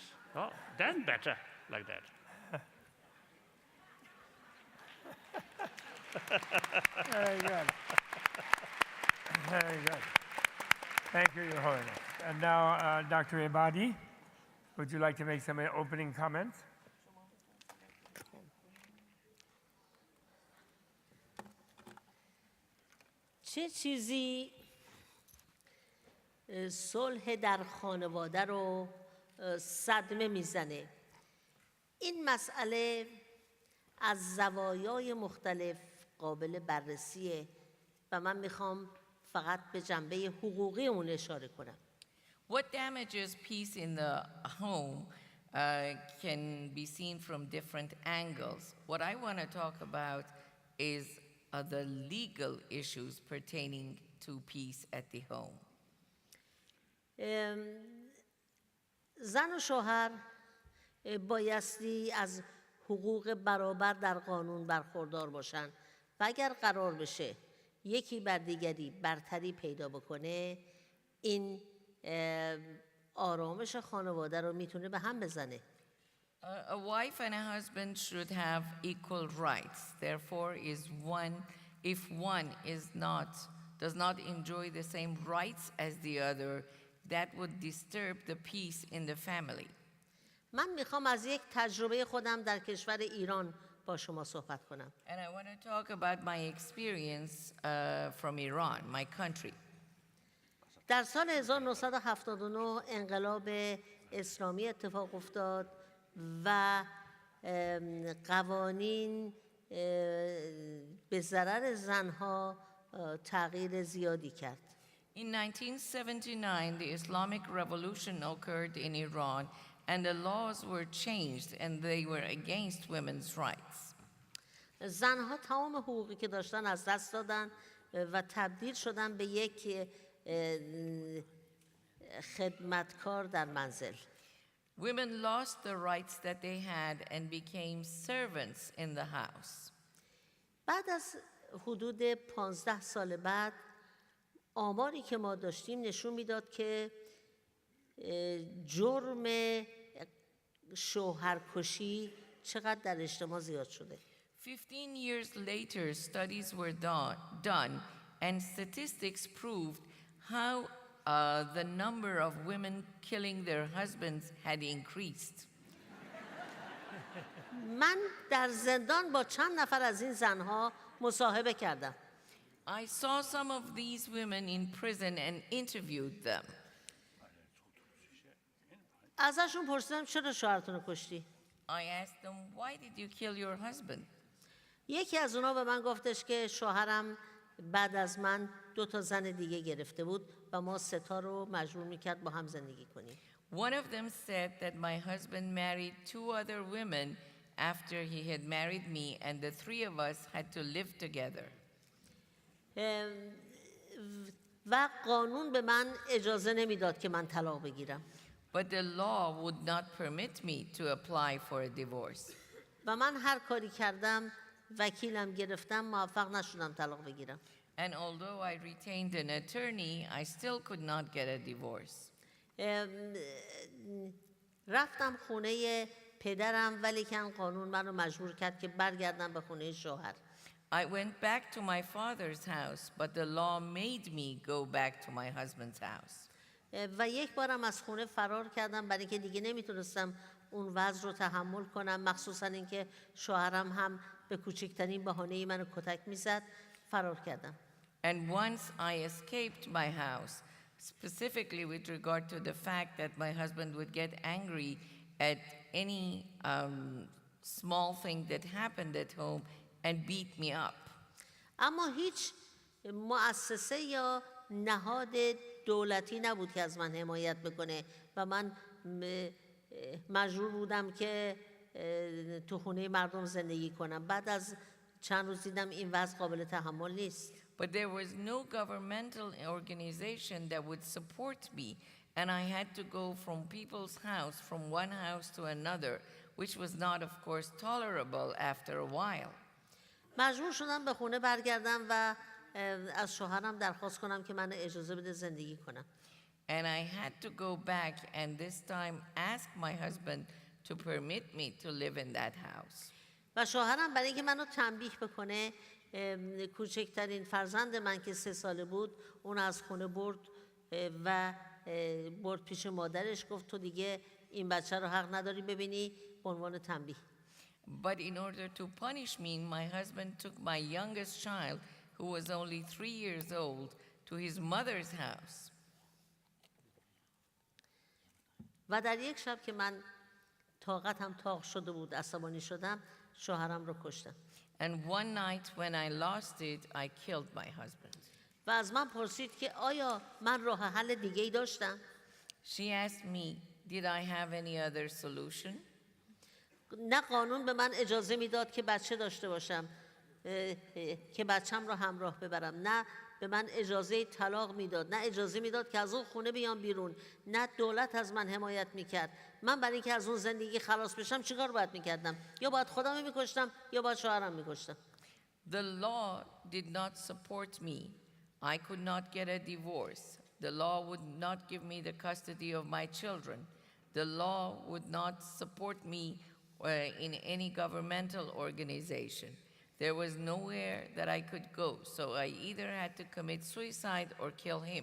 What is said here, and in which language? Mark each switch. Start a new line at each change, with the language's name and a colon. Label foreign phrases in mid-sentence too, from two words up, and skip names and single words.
English: Oh, then better like that. Very good. Very good. Thank you, Your Holiness. And now, Dr. Ebadi, would you like to make some opening comments?
Persian: چه چیزی صلح در خانواده رو صدمه میزنه؟ این مسئله از زوایای مختلف قابل بررسیه و من میخوام فقط به جنبه حقوقی اون اشاره کنم.
English: What damages peace in the home can be seen from different angles. What I want to talk about is the legal issues pertaining to peace at the home.
Persian: زن و شوهر بایستی از حقوق برابر در قانون برخوردار باشن و اگر قرار بشه یکی بر دیگری برتری پیدا بکنه این آرامش خانواده رو میتونه به هم بزنه.
English: A wife and a husband should have equal rights. Therefore, if one does not enjoy the same rights as the other, that would disturb the peace in the family.
Persian: من میخوام از یک تجربه خودم در کشور ایران با شما صحبت کنم.
English: And I want to talk about my experience from Iran, my country.
Persian: در سال 1979 انقلاب اسلامی اتفاق افتاد و قوانین به ضرر زنها تغییر زیادی کرد.
English: In 1979, the Islamic Revolution occurred in Iran, and the laws were changed, and they were against women's rights.
Persian: زنها تمام حقوقی که داشتن از دست دادن و تبدیل شدن به یک خدمتکار در منزل.
English: Women lost the rights that they had and became servants in the house.
Persian: بعد از حدود 15 سال بعد آماری که ما داشتیم نشون میداد که جرم شوهرکشی چقدر در اجتماع زیاد شده.
English: 15 years later, studies were done, and statistics proved how the number of women killing their husbands had increased.
Persian: من در زندان با چند نفر از این زنها مصاحبه کردم.
English: I saw some of these women in prison and interviewed them.
Persian: ازشون پرسیدم چرا شوهرتون رو کشتی؟
English: I asked them, why did you kill your husband?
Persian: یکی از اونا به من گفتش که شوهرم بعد از من 2 زن دیگه گرفته بود و ما 3 رو مجبور میکرد با هم زندگی کنیم.
English: One of them said that my husband married 2 other women after he had married me, and the 3 of us had to live together.
Persian: و قانون به من اجازه نمیداد که من طلاق بگیرم.
English: But the law would not permit me to apply for a divorce.
Persian: و من هر کاری کردم وکیلم گرفتم موفق نشدم طلاق بگیرم.
English: And although I retained an attorney, I still could not get a divorce.
Persian: رفتم خونه پدرم ولی که قانون منو مجبور کرد که برگردم به خونه شوهر.
English: I went back to my father's house, but the law made me go back to my husband's house.
Persian: و یک بارم از خونه فرار کردم برای که دیگه نمیتونستم اون وضع رو تحمل کنم، مخصوصا اینکه شوهرم هم به کوچکترین بهانه‌ای منو کتک میزد. فرار کردم.
English: And once I escaped my house, specifically with regard to the fact that my husband would get angry at any small thing that happened at home and beat me up.
Persian: اما هیچ مؤسسه یا نهاد دولتی نبود که از من حمایت بکنه و من مجبور بودم که تو خونه مردم زندگی کنم. بعد از چند روز دیدم این وضع قابل تحمل نیست.
English: But there was no governmental organization that would support me, and I had to go from people's house, from one house to another, which was not, of course, tolerable after a while.
Persian: مجبور شدم به خونه برگردم و از شوهرم درخواست کنم که من اجازه بده زندگی کنم.
English: And I had to go back and this time ask my husband to permit me to live in that house.
Persian: و شوهرم برای اینکه منو تنبیه بکنه، کوچکترین فرزند من که 3 ساله بود اون از خونه برد و برد پیش مادرش، گفت تو دیگه این بچه رو حق نداری ببینی، به عنوان تنبیه.
English: But in order to punish me, my husband took my youngest child, who was only 3 years old, to his mother's house.
Persian: و در یک شب که من طاقتم تاق شده بود، عصبانی شدم، شوهرم رو کشتم.
English: And one night when I lost it, I killed my husband.
Persian: و از من پرسید که آیا من راه حل دیگه ای داشتم؟
English: She asked me, did I have any other solution?
Persian: نه قانون به من اجازه میداد که بچه داشته باشم، که بچم رو همراه ببرم، نه به من اجازه طلاق میداد، نه اجازه میداد که از اون خونه بیام بیرون، نه دولت از من حمایت میکرد. من برای اینکه از اون زندگی خلاص بشم چیکار باید میکردم؟ یا باید خودم میکشتم یا باید شوهرم میکشتم.
English: The law did not support me. I could not get a divorce. The law would not give me the custody of my children. The law would not support me in any governmental organization. There was nowhere that I could go, so I either had to commit suicide or kill him.